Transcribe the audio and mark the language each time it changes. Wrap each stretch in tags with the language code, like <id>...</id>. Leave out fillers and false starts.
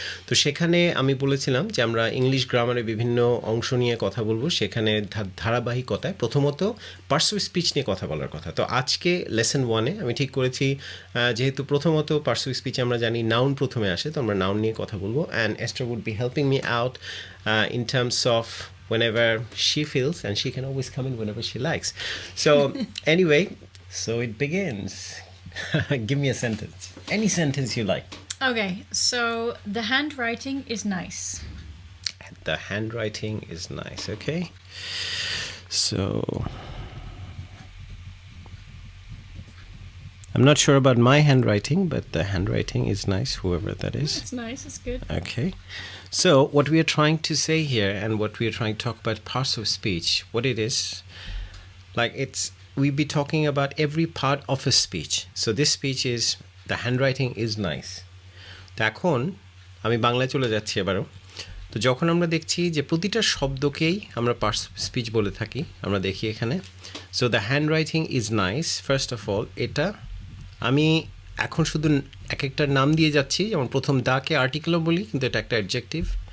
<bn>তো সেখানে আমি বলেছিলাম যে আমরা ইংলিশ গ্রামারের বিভিন্ন অংশ নিয়ে কথা বলবো, সেখানে ধারাবাহিকতায় প্রথমত পার্সু স্পিচ নিয়ে কথা বলার কথা। তো আজকে লেসন 1-এ আমি ঠিক করেছি, যেহেতু প্রথমত পার্সু স্পিচে আমরা জানি নাউন প্রথমে আসে, তো আমরা নাউন নিয়ে কথা বলবো।</bn> <en>And Esther would be helping me out in terms of whenever she feels, and she can always come in whenever she likes. So anyway, so it begins. Give me a sentence, any sentence you like. Okay, so the handwriting is nice. The handwriting is nice. Okay, so I'm not sure about my handwriting, but the handwriting is nice, whoever that is. It's nice, it's good. Okay, so what we are trying to say here, and what we are trying to talk about parts of speech, what it is, like we'll be talking about every part of a speech. So this speech is, the handwriting is nice.</en> <bn>তো এখন আমি বাংলায় চলে যাচ্ছি এবারও। তো যখন আমরা দেখছি যে প্রতিটা শব্দকেই আমরা পার্টস অফ স্পিচ বলে থাকি, আমরা দেখি এখানে,</bn> <en>So the handwriting is nice.</en> <bn>First of all, এটা আমি এখন শুধু এক একটার নাম দিয়ে যাচ্ছি, যেমন প্রথম দাকে আর্টিকেলও বলি, কিন্তু এটা একটা অ্যাডজেক্টিভ।</bn>